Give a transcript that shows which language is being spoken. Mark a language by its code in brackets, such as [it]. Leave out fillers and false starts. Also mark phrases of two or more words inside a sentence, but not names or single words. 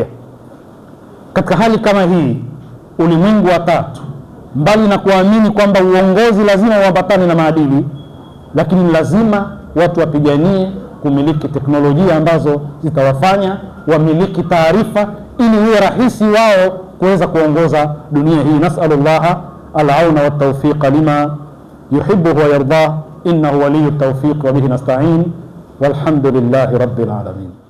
[sw] Katika hali kama hii, ulimwengu wa tatu, mbali na kuamini kwamba uongozi lazima uambatane na maadili, lakini lazima watu wapiganie kumiliki teknolojia ambazo zitawafanya wamiliki taarifa, ili iwe rahisi wao kuweza kuongoza dunia hii. [ar] نسأل الله العون والتوفيق لما يحب ويرضى إنه ولي التوفيق وبه نستعين والحمد لله رب العالمين.